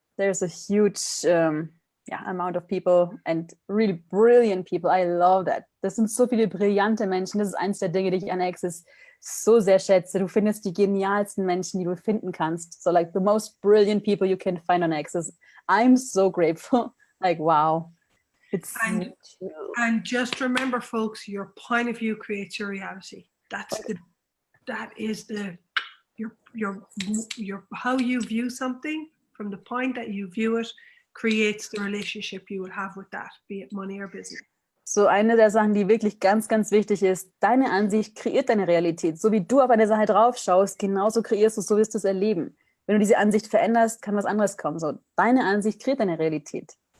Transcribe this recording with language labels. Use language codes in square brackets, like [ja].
[en] There's a huge amount of people and really brilliant people. I love that. [de] Das sind so viele brillante Menschen. Das ist eins der Dinge, die ich an Access so sehr schätze. Du findest die genialsten Menschen, die du finden kannst. [en] So like the most brilliant people you can find on Access. I'm so grateful. Like, wow. And just remember, folks, your point of view creates your reality. That is your how you view something from the point that you view it creates the relationship you will have with that, be it money or business. [de] So eine der Sachen, die wirklich ganz, ganz wichtig ist, deine Ansicht kreiert deine Realität. So wie du auf eine Sache drauf schaust, genauso kreierst du es, so wirst du es erleben. Wenn du diese Ansicht veränderst, kann was anderes kommen. So, deine Ansicht kreiert deine Realität.